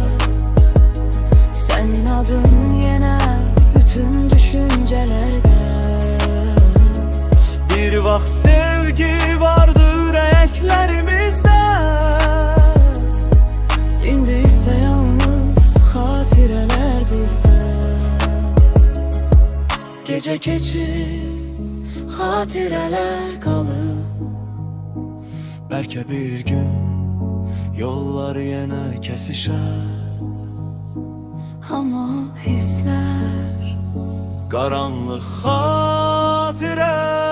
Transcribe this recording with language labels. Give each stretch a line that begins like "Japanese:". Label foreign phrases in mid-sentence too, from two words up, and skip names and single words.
Turkish: Senin adın yine bütün düşüncelerde.
Azerbaijani: Bir vaxt sevgi vardı ürəklərimizdə.
Turkish: İndi ise yalnız hatireler bizde. Gece keçir hatireler kalır.
Azerbaijani: Bəlkə bir gün yollar yenə kəsişər.
Turkish: Ama hisler
Azerbaijani: Qaranlıq xatirə